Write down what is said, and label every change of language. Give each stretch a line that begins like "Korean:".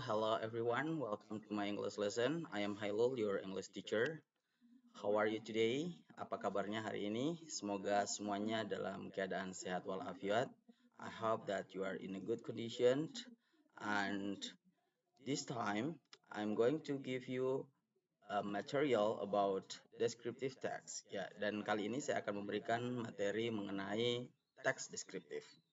English: Hello everyone, welcome to my English lesson. I am Hailul, your English teacher. How are you today?
Indonesian: Apa kabarnya hari ini? Semoga semuanya dalam keadaan sehat walafiat.
English: I hope that you are in a good condition. And this time, I'm going to give you a material about descriptive text.
Indonesian: Ya, dan kali ini saya akan memberikan materi mengenai text descriptive.